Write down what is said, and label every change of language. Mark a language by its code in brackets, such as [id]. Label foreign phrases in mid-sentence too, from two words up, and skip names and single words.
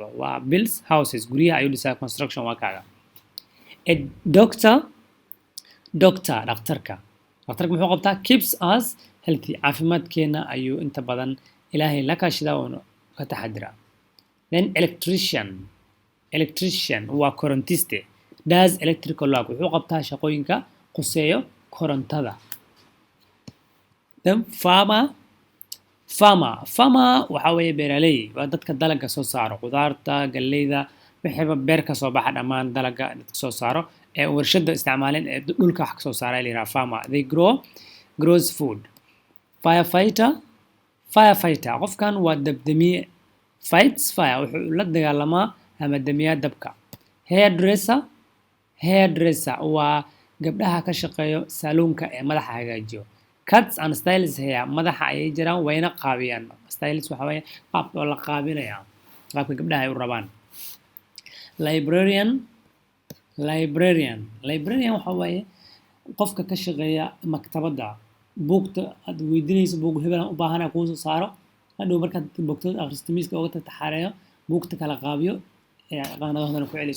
[so] waa [en] builds houses [so] guryaha ayuu dhisaa [en] construction worker. A doctor [so] dhakhtarka muxuu qabtaa? [en] Keeps us healthy. [so] caafimaadkeena ayuu inta badan ilaahay la kaashadaa oo ka taxadira. Then electrician waa korontiste. [en] Does electrical work [so] wuxuu qabtaa shaqooyinka quseeyo korontada. Then farmer waxa weeye beeraley. waa dadka dalagga soo saaro qudaarta, galleyda, wixiiba beer ka soo baxa dhammaan dalagga dadka soo saaro ee warshada isticmaaleen ee dhulka wax ka soo saara la yiraahdaa farmer. [en] They grows food. Firefighter [so] qofkan waa dabdamiye. [en] Fights fire [so] wuxuu la dagaalamaa ama damiyaa dabka. Hairdresser waa gabdhaha ka shaqeeyo saloonka ee madaxa hagaajiyo. [en] Cuts and styles hair [so] madaxa ayay jiraan wayna qaabiyaan. Styles waxa weeye qaabka oo la qaabinaya qaabka gabdhaha ay u rabaan. Librarian waxa weeye qofka ka shaqeeya maktabadda. buugta aad weydiinayso buug hebel u baahan kuu soo saaro hadhow markaad bogtad akhristiimiska uga taxareeyo buugta kala qaabiyo qaanadahoodana ku celi.